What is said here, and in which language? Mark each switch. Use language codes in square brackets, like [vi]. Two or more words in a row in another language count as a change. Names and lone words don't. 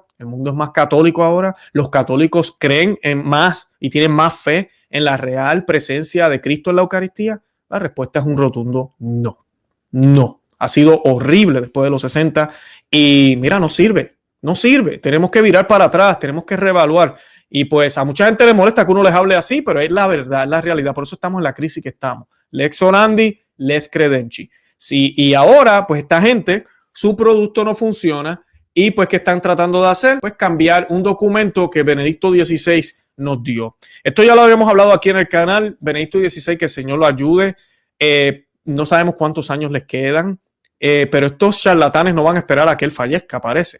[es] El mundo es más católico ahora. Los católicos creen en más y tienen más fe en la real presencia de Cristo en la Eucaristía. La respuesta es un rotundo no. No. Ha sido horrible después de los 60 y mira, no sirve. No sirve. Tenemos que virar para atrás. Tenemos que reevaluar. Y pues a mucha gente le molesta que uno les hable así, pero es la verdad, es la realidad. Por eso estamos en la crisis que estamos. [la] Lex orandi, lex credenci. [es] Sí, y ahora, pues esta gente, su producto no funciona y pues ¿qué están tratando de hacer? Pues cambiar un documento que Benedicto XVI nos dio. Esto ya lo habíamos hablado aquí en el canal. Benedicto XVI, que el Señor lo ayude. No sabemos cuántos años les quedan, pero estos charlatanes no van a esperar a que él fallezca, parece.